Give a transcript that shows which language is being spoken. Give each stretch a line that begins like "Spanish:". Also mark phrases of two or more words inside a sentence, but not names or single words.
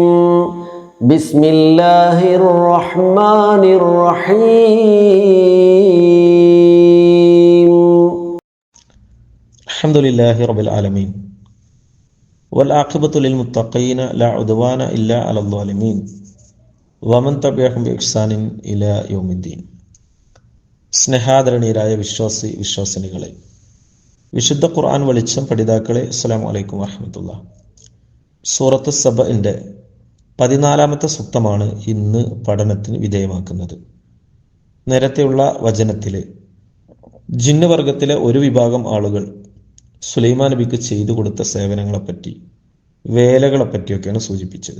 Arabic: بسم الله الرحمن الرحيم. الحمد لله رب العالمين والعاقبة للمتقين لا عدوان إلا على الظالمين ومن تبعهم بإحسان إلى يوم الدين.
Malayalam: സ്നേഹാദരണീയരായ വിശ്വാസിനികളെ, വിശുദ്ധ ഖുർആൻ വെളിച്ചം പഠിതാക്കളെ,
Arabic: السلام عليكم ورحمة الله.
Malayalam: സൂറത്ത് സബഇന്റെ 14-ാമത്തെ സൂക്തമാണ് ഇന്ന് പഠനത്തിന് വിധേയമാക്കുന്നത്. നേരത്തെയുള്ള വചനത്തിലെ ജിന്ന് വർഗത്തിലെ ഒരു വിഭാഗം ആളുകൾ സുലൈമാൻ നബിക്ക് ചെയ്തു കൊടുത്ത സേവനങ്ങളെപ്പറ്റി, വേലകളെപ്പറ്റിയൊക്കെയാണ് സൂചിപ്പിച്ചത്.